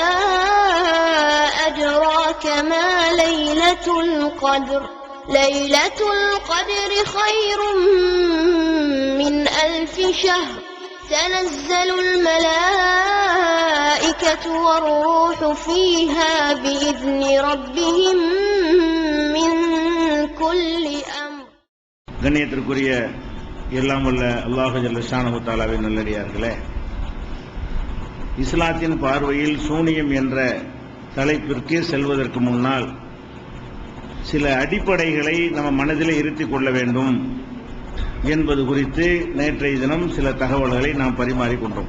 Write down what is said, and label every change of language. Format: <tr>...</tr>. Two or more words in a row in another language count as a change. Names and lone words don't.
<ar>أدراك ما ليلة القدر ليلة القدر خير من 1000 شهر تنزل الملائكة والروح فيها بإذن ربهم من كل أمر.</ar> <ta>கண்ணியத்திற்குரிய எல்லாம் வல்ல அல்லாஹ்</ta> <ar>جل شأنه</ar> <ta>தஆலாவின் நல்லடியார்களே, இஸ்லாத்தின் பார்வையில் சூனியம் என்ற தலைப்பிற்கு செல்வதற்கு முன்னால் சில அடிப்படைகளை நம்ம மனதில் இருத்திக் கொள்ள வேண்டும் என்பது குறித்து நேற்றைய தினம் சில தகவல்களை நாம் பரிமாறிக்கொண்டோம்.</ta>